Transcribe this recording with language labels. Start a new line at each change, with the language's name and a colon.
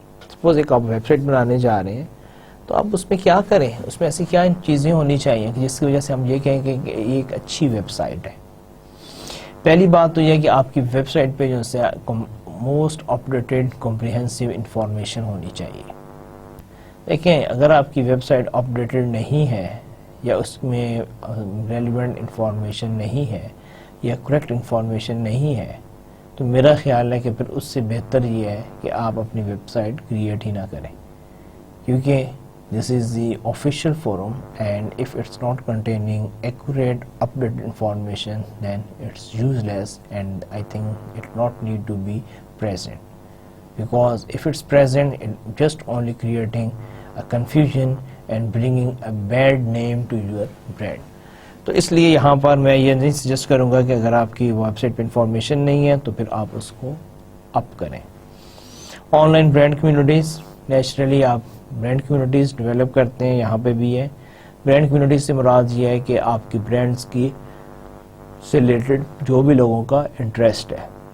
Urdu: Suppose ایک آپ web site بنانے جا رہے ہیں تو آپ اس میں کیا کریں, اس میں ایسی کیا چیزیں ہونی چاہیے کہ جس کی وجہ سے ہم یہ کہیں کہ یہ ایک اچھی ویب سائٹ ہے. پہلی بات تو یہ کہ آپ کی ویب سائٹ پہ جو ہے موسٹ اپڈیٹڈ کمپریہنسو انفارمیشن ہونی چاہیے. دیکھیں اگر آپ کی ویب سائٹ اپڈیٹڈ نہیں ہے یا اس میں ریلیونٹ انفارمیشن نہیں ہے یا کریکٹ انفارمیشن نہیں ہے تو میرا خیال ہے کہ پھر اس سے بہتر یہ ہے کہ آپ اپنی ویب سائٹ کریٹ ہی نہ کریں, کیونکہ
English: this is the official forum and if it's not containing accurate updated information then it's useless, and I think it not need to be present, because if it's present it just only creating a confusion and bringing a bad name to your brand.
Urdu: تو اس لیے یہاں پر میں یہ نہیں suggest کروں گا کہ اگر آپ کی ویب سائٹ پہ انفارمیشن نہیں ہے تو پھر آپ اس کو اپ کریں. On line brand communities, naturally آپ برانڈ کمیونٹیز ڈیولپ کرتے ہیں, یہاں پہ بھی ہے. برانڈ کمیونٹیز سے مراد یہ ہے کہ آپ کی برانڈز کی سے ریلیٹڈ جو بھی لوگوں کا انٹرسٹ ہے.